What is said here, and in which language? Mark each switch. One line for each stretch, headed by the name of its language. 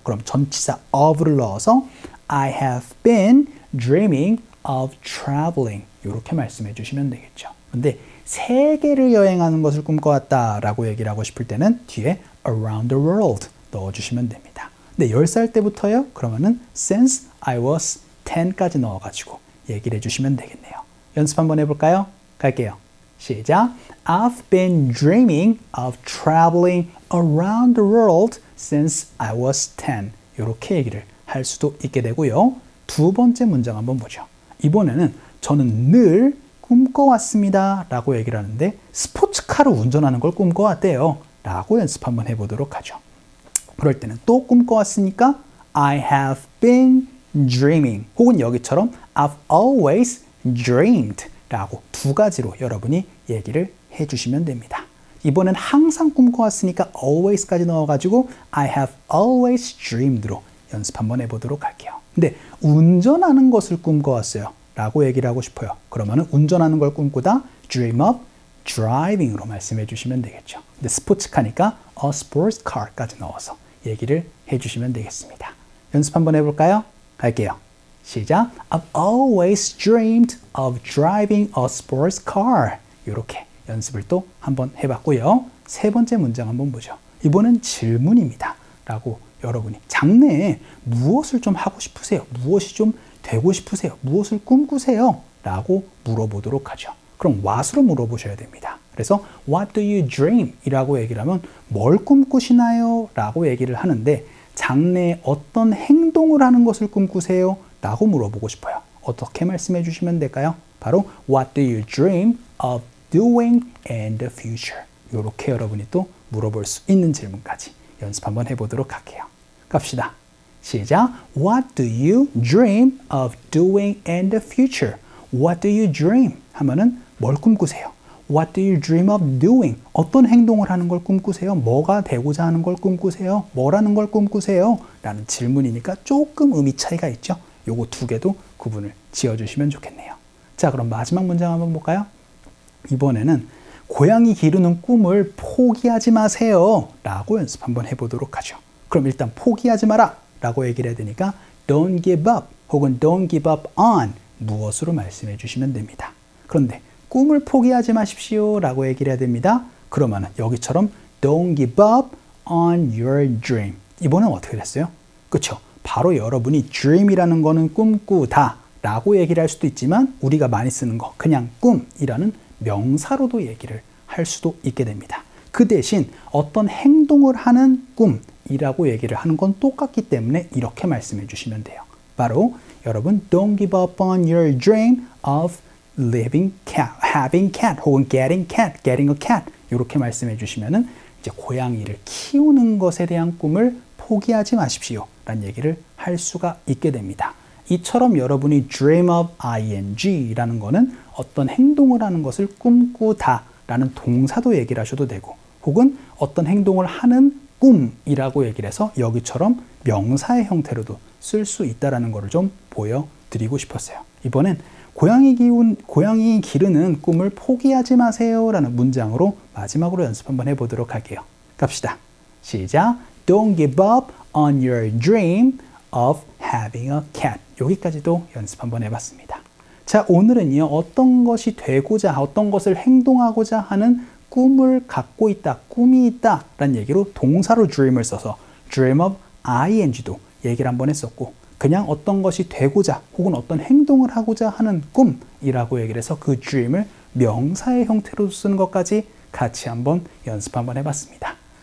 Korean: 그럼 전치사 of를 넣어서
English: I have been dreaming of traveling
Korean: 이렇게 말씀해 주시면 되겠죠. 근데 세계를 여행하는 것을 꿈꿔왔다 라고 얘기를 하고 싶을 때는 뒤에
English: around the world
Korean: 넣어주시면 됩니다. 근데 10살 때부터요? 그러면은
English: since I was 10
Korean: 까지 넣어가지고 얘기를 해주시면 되겠네요. 연습 한번 해볼까요? 갈게요. 시작.
English: I've been dreaming of traveling around the world since I was 10.
Korean: 이렇게 얘기를 할 수도 있게 되고요. 두 번째 문장 한번 보죠. 이번에는 저는 늘 꿈꿔왔습니다 라고 얘기를 하는데 스포츠카를 운전하는 걸 꿈꿔왔대요 라고 연습 한번 해보도록 하죠. 그럴 때는 또 꿈꿔왔으니까
English: I have been dreaming
Korean: 혹은 여기처럼
English: I've always dreamed
Korean: 라고 두 가지로 여러분이 얘기를 해주시면 됩니다. 이번엔 항상 꿈꿔왔으니까 always까지 넣어가지고
English: I have always dreamed
Korean: 로 연습 한번 해보도록 할게요. 근데 운전하는 것을 꿈꿔왔어요 라고 얘기를 하고 싶어요. 그러면 운전하는 걸 꿈꾸다
English: dream of driving
Korean: 으로 말씀해 주시면 되겠죠. 근데 스포츠카니까
English: a sports car
Korean: 까지 넣어서 얘기를 해주시면 되겠습니다. 연습 한번 해볼까요? 갈게요. 시작.
English: I've always dreamed of driving a sports car.
Korean: 이렇게 연습을 또 한번 해봤고요. 세 번째 문장 한번 보죠. 이번엔 질문입니다. 라고 여러분이 장래에 무엇을 좀 하고 싶으세요? 무엇이 좀 되고 싶으세요? 무엇을 꿈꾸세요? 라고 물어보도록 하죠. 그럼 what으로 물어보셔야 됩니다. 그래서
English: what do you dream?
Korean: 이라고 얘기를 하면 뭘 꿈꾸시나요? 라고 얘기를 하는데 장래에 어떤 행동을 하는 것을 꿈꾸세요? 라고 물어보고 싶어요. 어떻게 말씀해 주시면 될까요? 바로
English: what do you dream of doing in the future?
Korean: 이렇게 여러분이 또 물어볼 수 있는 질문까지 연습 한번 해보도록 할게요. 갑시다. 시작.
English: What do you dream of doing in the future? What do you dream?
Korean: 하면은 뭘 꿈꾸세요?
English: What do you dream of doing?
Korean: 어떤 행동을 하는 걸 꿈꾸세요? 뭐가 되고자 하는 걸 꿈꾸세요? 뭐라는 걸 꿈꾸세요? 라는 질문이니까 조금 의미 차이가 있죠. 요거 두 개도 구분을 지어주시면 좋겠네요. 자, 그럼 마지막 문장 한번 볼까요? 이번에는 고양이 기르는 꿈을 포기하지 마세요 라고 연습 한번 해보도록 하죠. 그럼 일단 포기하지 마라 라고 얘기를 해야 되니까
English: don't give up
Korean: 혹은
English: don't give up on
Korean: 무엇으로 말씀해 주시면 됩니다. 그런데 꿈을 포기하지 마십시오 라고 얘기를 해야 됩니다. 그러면 여기처럼
English: don't give up on your dream.
Korean: 이번엔 어떻게 됐어요? 그쵸? 바로 여러분이 dream이라는 거는 꿈꾸다 라고 얘기를 할 수도 있지만 우리가 많이 쓰는 거 그냥 꿈이라는 명사로도 얘기를 할 수도 있게 됩니다. 그 대신 어떤 행동을 하는 꿈이라고 얘기를 하는 건 똑같기 때문에 이렇게 말씀해 주시면 돼요. 바로 여러분
English: don't give up on your dream of living cat, having cat
Korean: 혹은
English: getting a cat
Korean: 이렇게 말씀해 주시면은 이제 고양이를 키우는 것에 대한 꿈을 포기하지 마십시오 라는 얘기를 할 수가 있게 됩니다. 이처럼 여러분이
English: dream of ing
Korean: 라는 거는 어떤 행동을 하는 것을 꿈꾸다 라는 동사도 얘기를 하셔도 되고 혹은 어떤 행동을 하는 꿈이라고 얘기를 해서 여기처럼 명사의 형태로도 쓸 수 있다는 것을 좀 보여드리고 싶었어요. 이번엔 고양이 기르는 꿈을 포기하지 마세요 라는 문장으로 마지막으로 연습 한번 해보도록 할게요. 갑시다. 시작.
English: Don't give up on your dream of having a cat.
Korean: 여기까지도 연습 한번 해봤습니다. 자, 오늘은요, 어떤 것이 되고자, 어떤 것을 행동하고자 하는 꿈을 갖고 있다, 꿈이 있다 라는 얘기로 동사로 dream을 써서
English: dream of ing
Korean: 도 얘기를 한번 했었고 그냥 어떤 것이 되고자 혹은 어떤 행동을 하고자 하는 꿈이라고 얘기를 해서 그 dream을 명사의 형태로 쓰는 것까지 같이 한번 연습 한번 해봤습니다.